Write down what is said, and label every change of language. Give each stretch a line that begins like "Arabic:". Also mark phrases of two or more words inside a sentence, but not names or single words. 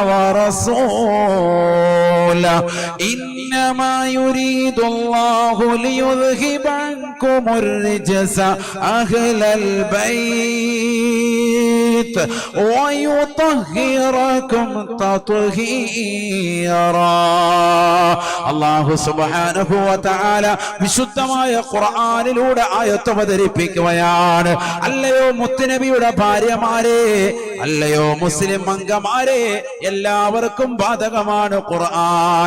Arabic: ورسوله إنما يريد الله ليذهب عنكم الرجس أهل البيت ويطهركم تطهيرا. الله سبحانه وتعالى
Malayalam: വിശുദ്ധമായ ഖുർആനിലൂടെ ആയത്ത് അവതരിപ്പിക്കുകയാണ്. അല്ലയോ മുത്തുനബിയുടെ ഭാര്യമാരെ, അല്ലയോ മുസ്ലിം അംഗമാരെ, എല്ലാവർക്കും ബാധകമാണ് ഖുർആൻ.